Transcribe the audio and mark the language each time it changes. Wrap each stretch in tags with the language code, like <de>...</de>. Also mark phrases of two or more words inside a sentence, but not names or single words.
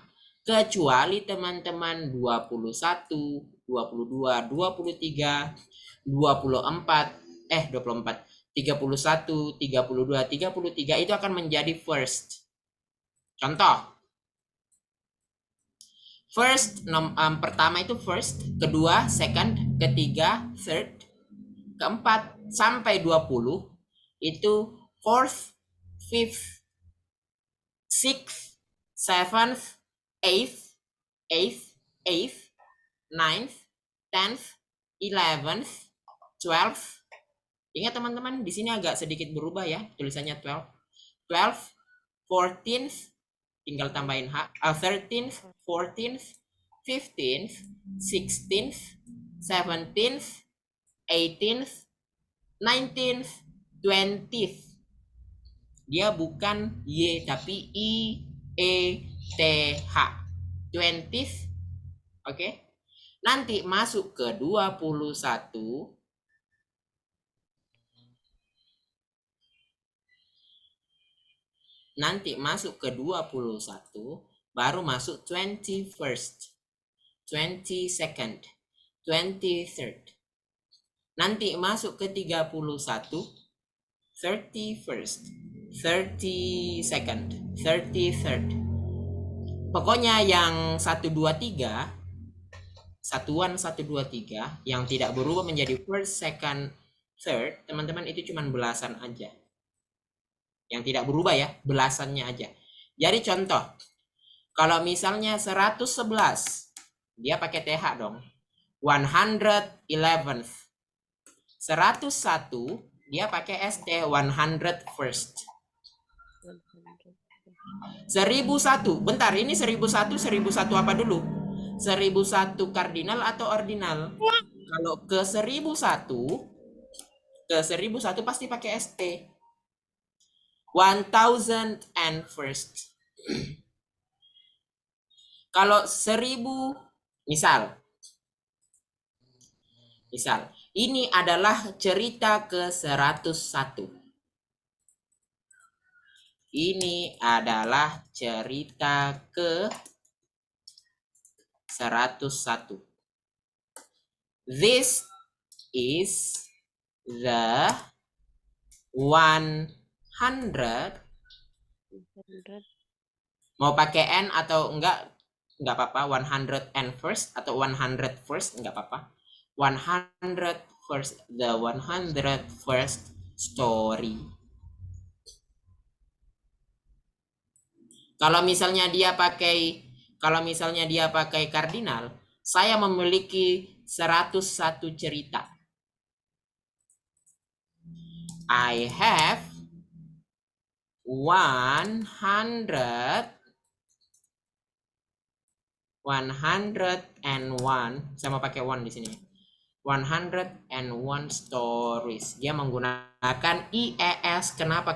<id>Kecuali teman-teman 21, 22, 23, 24, 31, 31, 32, 33 itu akan menjadi first. Contoh. First, pertama itu first, kedua second, ketiga third, keempat sampai 20 itu</id> <en>fourth, fifth, sixth, seventh, eighth, ninth, 10th, 11th, 12th.</en> <id>Ingat teman-teman, di sini agak sedikit berubah ya tulisannya 12.</id> <en>12th, 14th,</en> <id>tinggal tambahin H,</id> <en>13th, 14th, 15th, 16th, 17th, 18th, 19th, 20th.</en> <id>Dia bukan Y tapi I, E, T, H. 20th. Oke. Nanti masuk ke 21. Nanti masuk ke 21, baru masuk</id> <en>21st, 22nd, 23rd.</en> <id>Nanti masuk ke 31,</id> <en>31st, 32nd, 33rd.</en> <id>Pokoknya yang 1, 2, 3, satuan 1, 2, 3 yang tidak berubah menjadi</id> <en>first, second, third,</en> <id>teman-teman itu cuma belasan aja. Yang tidak berubah ya, belasannya aja. Jadi contoh, kalau misalnya 111, dia pakai TH dong.</id> <en>111th. 101,</en> <id>dia pakai ST, 101st. 1001, bentar, ini 1001 apa dulu? 1001 kardinal atau ordinal? Kalau ke 1001 pasti pakai ST.</id> <en>1001st.</en> <id>Kalau 1000, misal ini adalah cerita ke 101. Ini adalah cerita ke 101.</id> <en>This is the 100.</en> <id>Mau pakai N atau enggak apa-apa. 101st atau 100st enggak apa-apa.</id> <en>101st, the 101st story.</en> <id>Kalau misalnya dia pakai kardinal, saya memiliki 101 cerita.</id> <en>I have 101.</en> <id>Saya mau pakai 1 di sini.</id> <en>101 stories.</en> <id>Dia menggunakan IES. Kenapa?</id>